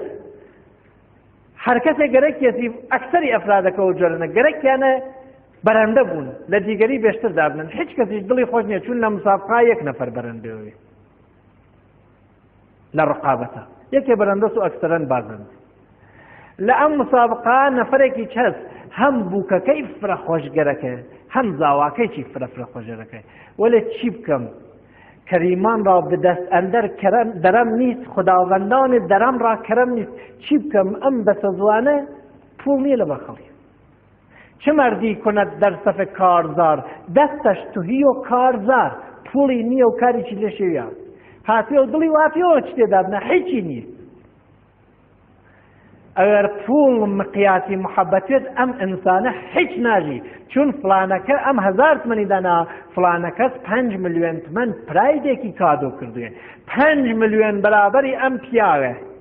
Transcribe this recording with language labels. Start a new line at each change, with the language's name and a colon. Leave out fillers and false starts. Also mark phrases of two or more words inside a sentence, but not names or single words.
Central Kurdish: هەر کەسێک گەرەکێتی ئەکسەری ئەفرادەکە و جۆرنە گەرەکیانە بەرەندە بوون لە دیگەری بێشتر دابنن، هیچ کەسیش دڵی خۆش نییە چون لە مسابقا یەک نەفەر بەرەندەوێ لە ڕقابەتە، یەکێ بەرەندەس و ئەکسەرەن بازند. لە ئەم مسابقا نەفەرێکی چەس هەم بووکەکەی فرەخۆشگەرەکە هەم زاواکەیکی فرەخۆشگەرەکە. وەلێ چی بکەم
Persian: کەریمان را بدەست ئەندەر دەرەم نیست، خداوەندانی دەرەم را کەرەم نیست،
Central Kurdish: چی بکەم ئەم بەسە زوانە پوڵ نییە لە بەخەڵی.
Persian: چه مردی کند در صف کارزار دستش توهی و کارزار،
Central Kurdish: پوڵی نییە و کاریی لێ شێویە هاتیە و دڵی وافیەوە چ تێدابنە هیچی نییە. ئەگەر پوڵ مقیاسی محەبەتێت ئەم ئینسانە هیچ ناژی، چون فلانەکە ئەم 1000 تمەنی دانا، فلانەکەس 5 ملیۆن تمەن پرایدێکی کادۆ کردوێ، 5 ملیۆن بەرابەری ئەم پیاوە.